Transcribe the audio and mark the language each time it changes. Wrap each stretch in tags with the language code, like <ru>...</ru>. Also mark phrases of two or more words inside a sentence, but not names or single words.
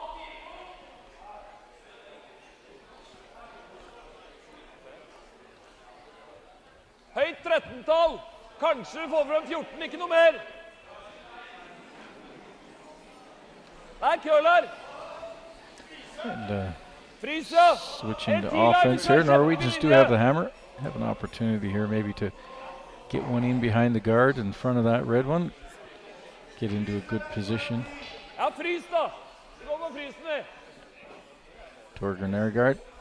<no>Høyt 13-tall. Kanskje få frem 14, ikke noe mer. Der, Køhler.</no> <en>And switching to offense here. Norwegians do have the hammer. Have an opportunity here maybe to get one in behind the guard in front of that red one. Get into a good position.</en> <no>Ja, frys da. Det går med frysen det. Torger Nergard.</no>